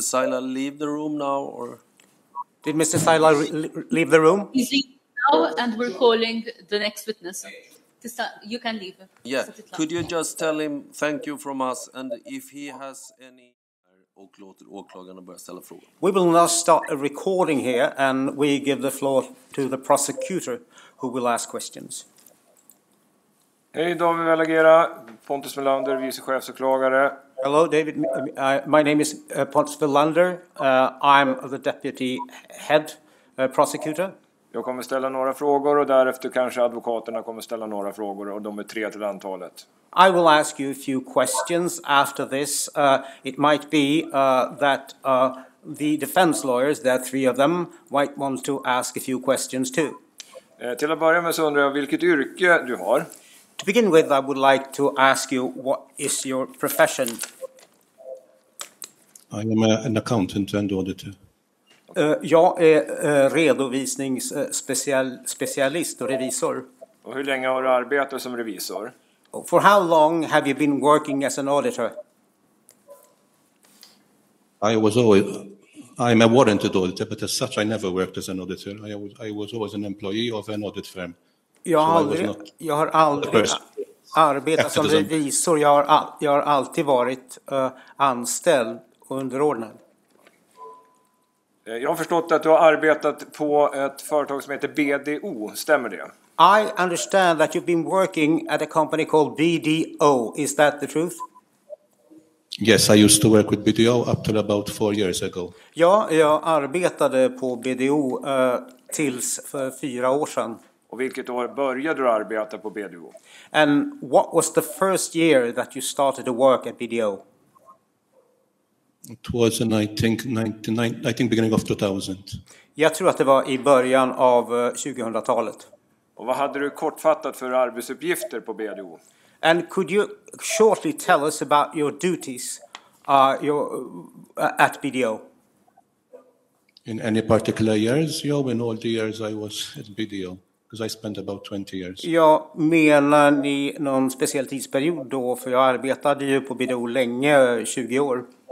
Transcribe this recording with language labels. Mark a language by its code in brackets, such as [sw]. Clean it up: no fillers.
[en] Sila leave the room now, or? Did Mr. Sila leave the room? He's leaving now, and we're calling the next witness. You can leave. Yeah. Could you just tell him thank you from us, and if he has any... [sv] Och låter åklagarna börja ställa frågor. [en] We will now start a recording here, and we give the floor to the prosecutor, who will ask questions. [sv] Hej, David Vällagera, Pontus Melander, vice chefsåklagare. [en] Hello, David. My name is Pontus Melander. I'm the deputy head prosecutor. [sv] Jag kommer ställa några frågor och därefter kanske advokaterna kommer ställa några frågor och de är 3 till antalet. [en] I will ask you a few questions after this. It might be that the defense lawyers, there are 3 of them, might want to ask a few questions too. [sv] Till att börja med så undrar jag vilket yrke du har. [en] To begin with, I would like to ask you, what is your profession? I am an accountant and auditor. [sv] Jag är redovisningsspecialist och revisor. Och hur länge har du arbetat som revisor? [en] For how long have you been working as an auditor? I'm a warranted auditor, but as such I never worked as an auditor. I was always an employee of an audit firm. [sv] Jag har aldrig arbetat som revisor. Jag har alltid varit anställd och underordnad. Jag har förstått att du har arbetat på ett företag som heter BDO, stämmer det? [en] I understand that you've been working at a company called BDO. Is that the truth? Yes, I used to work with BDO up till about 4 years ago. [sv] Ja, jag arbetade på BDO tills för 4 år sedan. Och vilket år började du arbeta på BDO? [en] And what was the first year that you started to work at BDO? It was in, I think beginning of 2000. [sv] Jag tror att det var i början av 2000-talet. Och vad hade du kortfattat för arbetsuppgifter på BDO? [en] And could you shortly tell us about your duties at BDO? In any particular years? Yeah, in all the years I was at BDO, because I spent about 20 years. [sv] Ja, menar ni någon speciell tidsperiod då? För jag arbetade ju på BDO länge, 20 år.